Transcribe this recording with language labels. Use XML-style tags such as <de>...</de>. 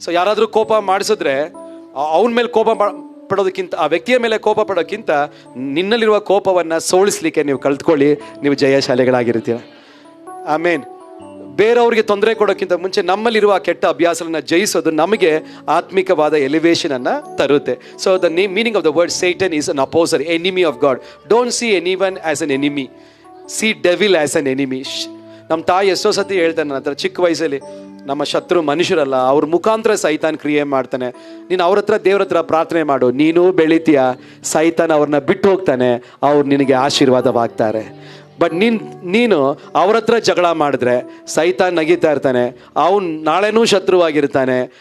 <kn>So ಯಾರಾದರೂ ಕೋಪ ಮಾಡಿಸಿದ್ರೆ ಅವನ ಮೇಲೆ ಕೋಪ ಪಡೋದಕ್ಕಿಂತ, ಆ ವ್ಯಕ್ತಿಯ ಮೇಲೆ ಕೋಪ ಪಡೋಕ್ಕಿಂತ ನಿನ್ನಲ್ಲಿರುವ ಕೋಪವನ್ನು ಸೋಲಿಸ್ಲಿಕ್ಕೆ ನೀವು ಕಲ್ತ್ಕೊಳ್ಳಿ, ನೀವು ಜಯಶಾಲಿಗಳಾಗಿರ್ತೀರ. ಆಮೇನ್. ಬೇರೆಯವ್ರಿಗೆ ತೊಂದರೆ ಕೊಡೋಕ್ಕಿಂತ ಮುಂಚೆ ನಮ್ಮಲ್ಲಿರುವ ಕೆಟ್ಟ ಅಭ್ಯಾಸಗಳನ್ನ ಜಯಿಸೋದು ನಮಗೆ ಆತ್ಮಿಕವಾದ ಎಲಿವೇಶನ್ ಅನ್ನ ತರುತ್ತೆ.</kn> <en>So the meaning of the word Satan is an opposer, enemy of God. Don't see anyone as an enemy. See devil as an enemy.</en> <kn>ನಮ್ಮ ತಾಯಿ ಎಷ್ಟೋ ಸತಿ ಹೇಳ್ತಾನೆ ನನ್ನ ಹತ್ರ, ಚಿಕ್ಕ ವಯಸ್ಸಲ್ಲಿ, ನಮ್ಮ ಶತ್ರು ಮನುಷ್ಯರಲ್ಲ, ಅವ್ರ ಮುಖಾಂತರ ಸೈತಾನ್ ಕ್ರಿಯೆ ಮಾಡ್ತಾನೆ. ನೀನು ಅವ್ರ ಹತ್ರ, ದೇವ್ರ ಹತ್ರ ಪ್ರಾರ್ಥನೆ ಮಾಡು, ನೀನು ಬೆಳಿತೀಯ, ಸೈತಾನ್ ಅವ್ರನ್ನ ಬಿಟ್ಟು ಹೋಗ್ತಾನೆ, ಅವ್ರು ನಿನಗೆ ಆಶೀರ್ವಾದವಾಗ್ತಾರೆ. ಬಟ್ ನೀನು ಅವ್ರ ಹತ್ರ ಜಗಳ ಮಾಡಿದ್ರೆ ಸೈತಾನ್ ನಗೀತಾ ಇರ್ತಾನೆ, ಅವನು ನಾಳೆನೂ ಶತ್ರುವಾಗಿರ್ತಾನೆ.</kn>